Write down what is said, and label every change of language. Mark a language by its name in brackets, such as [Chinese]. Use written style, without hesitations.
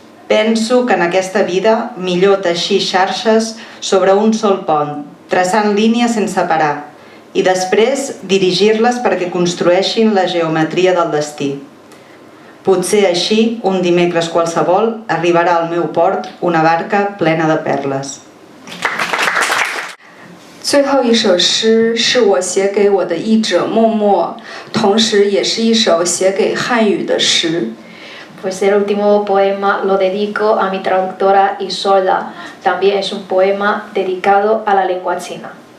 [Catalan] Penso que en aquesta vida millor teixir xarxes sobre un sol pont, traçant línies sense parar, i després dirigir-les perquè construeixin la geometria del destí. Potser així, un dimecres qualsevol, arribarà al meu port una barca plena de perles. [Chinese] 最后一首诗是我写给我的译者默默，同时也是一首写给汉语的诗。 [Spanish] Pues el último poema lo dedico a mi traductora Isolda. También es un poema dedicado a la lengua china.